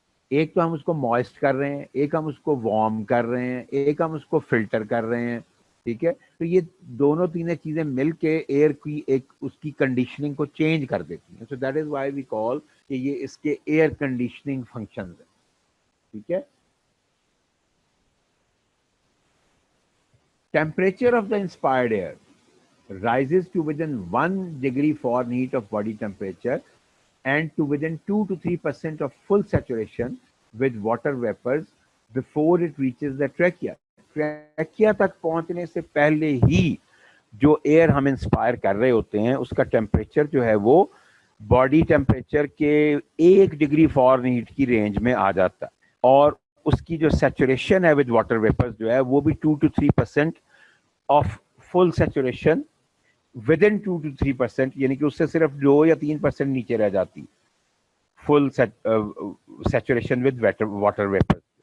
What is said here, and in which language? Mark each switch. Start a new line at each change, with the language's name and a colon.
Hindi: एक तो हम उसको मॉइस्ट कर रहे हैं, एक हम उसको वार्म कर रहे हैं, एक हम उसको फिल्टर कर रहे हैं. ठीक है, तो ये दोनों तीनों चीजें मिलके एयर की एक उसकी कंडीशनिंग को चेंज कर देती हैं.
English: so that is why we call
Hindi: कि ये इसके एयर कंडीशनिंग फंक्शंस है. ठीक है.
English: Temperature of the inspired air rises to within 1 degree Fahrenheit of body temperature and to within 2 to 3% of full saturation with water vapors before it reaches the trachea.
Hindi: Trachea तक पहुंचने से पहले ही जो air हम inspire कर रहे होते हैं उसका टेम्परेचर जो है वो बॉडी टेम्परेचर के 1 डिग्री फॉरेनहीट की रेंज में आ जाता है. और उसकी जो सैचुरेशन है विद वाटर वेपर्स जो है वो भी 2 to 3% of full saturation with in 2 to 3%, यानी कि उससे सिर्फ 2 या 3% नीचे रह जाती full saturation with water vapour.